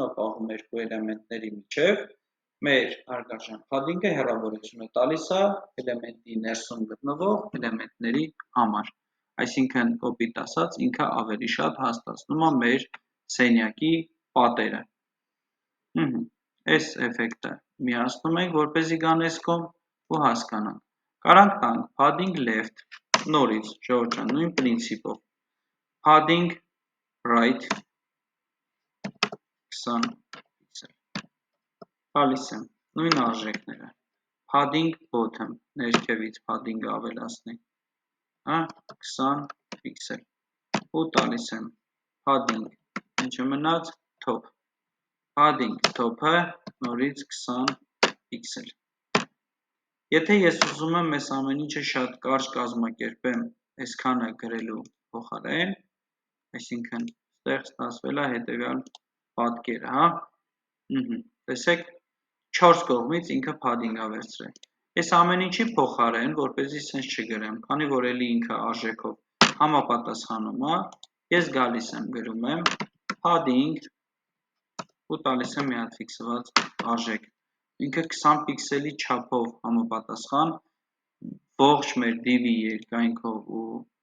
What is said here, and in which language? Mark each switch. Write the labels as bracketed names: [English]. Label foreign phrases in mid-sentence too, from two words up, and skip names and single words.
[Armenian] պահում երկու էլեմենտների միջև, մեր հարգարժան padding-ը հեռավորություն է տալիս է էլեմենտի ներսում գտնվող էլեմենտների համար, այսինքն կոպիտ ասած ինքը ավելի շատ հաստատում է մեր սենյակի պատերը։ Այս էֆեկտը միացնում ենք, որպեսզի գան այս կողմ ու հասկանանք։ Կարանք տանք [English] padding left, [Armenian] նորից ժողովուրդ ջան, նույն պրինցիպով, [English] padding right [Armenian] 20 պիքսել, տալիս եմ նույն արժեքները, [English] padding bottom, [Armenian] ներքևից padding-ը ավելացնի, 20 պիքսել, ու տալիս եմ padding, ինչը մնաց, [English] top, padding top-ը [Armenian] նորից 20 պիքսել։ Եթե ես ուզում եմ ես ամեն ինչը շատ կարճ կազմակերպեմ այսքանը գրելու փոխարեն, այսինքն ստեղ ստացվել է հետևյալ պատկերը, հա, տեսեք 4 կողմից ինքը padding է վերցրել, ես ամեն ինչի փոխարեն, որպեսզի սենց չգրեմ, քանի որ էլի ինքը արժեքով համապատասխանում է, ես գալիս եմ գրում եմ padding ու տալիս եմ մի հատ ֆիքսված արժեք, ինքը 20 պիքսելի չափով համապատասխան ողջ մեր div-ի երկայնքով ու